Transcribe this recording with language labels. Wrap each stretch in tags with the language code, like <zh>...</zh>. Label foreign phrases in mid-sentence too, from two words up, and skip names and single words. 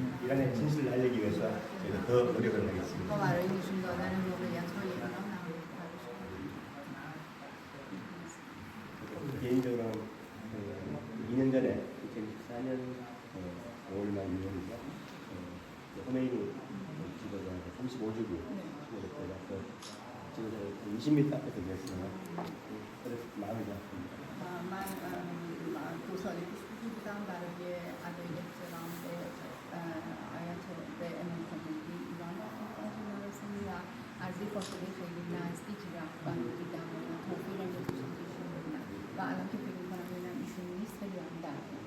<ko>약간의 진실을 알리기 위해서 저희가 더 노력을 하겠습니다.</ko> <th>ก็ว่าเราอยู่ชุมชนนั้นเราอยากช่วยเหลือน้องๆ</th> <ko>개인적으로는 2년 전에 2014년 5월말 6월이죠. 호메이니 지도자가 35주기 때라서 지도자 20m 앞에서 됐어요. 그래서 마음이 아픕니다.</ko> <fa>دوستانی که بودم برای ادای احترام به آیت به امام خمینی ایران رفتم و از این فاصله خیلی نزدیکی رفتم و دیدم و توفیقم رو توشم کشون بودم و الان که فکر میکنم ببینم ایشون نیست خیلی هم درد</fa>